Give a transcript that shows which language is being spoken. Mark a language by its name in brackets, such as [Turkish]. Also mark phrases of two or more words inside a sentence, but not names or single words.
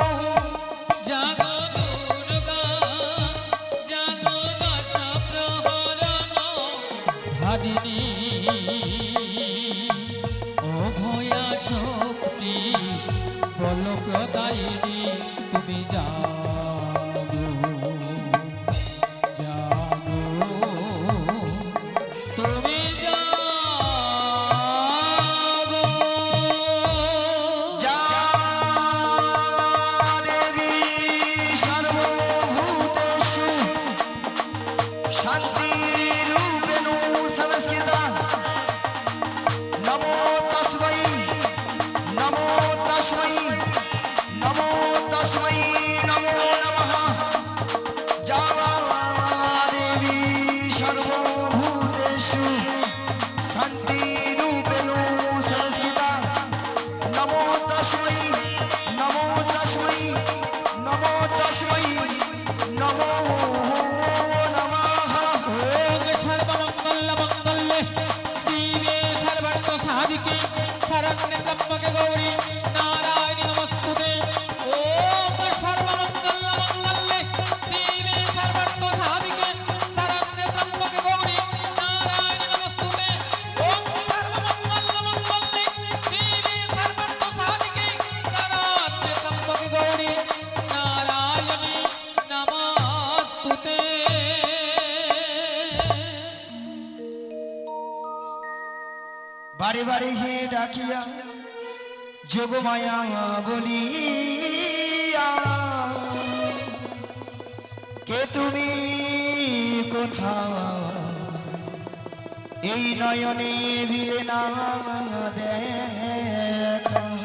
[Bangla] জাগো দুর্গা জাগো দশ প্রহরণ ধারিণী অভয়া শক্তি বলপ্রদায়িনী তুমি জাগো জাগো তুমি জাগো [Sanskrit] যা দেবী সর্বভূতেষু শান্তিরূপেণ সংস্থিতা নমো তস্मै নমো তস্मै নমো তস্मै নমো নমঃ যা দেবী সর্বভূতেষু শান্তিরূপেণ সংস্থিতা নমো তস্मै নমো তস্मै নমো তস্मै নমো নমঃ ওম সর্বমঙ্গল মঙ্গলে শিবে সর্বার্থ সাধিকে শরণ্যে ত্র্যম্বকে গৌরী নারায়ণী নমস্তুতে ওম সর্বমঙ্গল মঙ্গলে শিবে সর্বার্থ সাধিকে শরণ্যে ত্র্যম্বকে গৌরী নারায়ণী নমস্তুতে ওম সর্বমঙ্গল মঙ্গলে শিবে সর্বার্থ সাধিকে শরণ্যে ত্র্যম্বকে গৌরী নারায়ণী নমস্তুতে। [Bangla] বারে বারে হে ডাকিয়া যোগমায়া বলিয়া কে তুমি কোথা এই নয়নে ভিড়ে না দেখা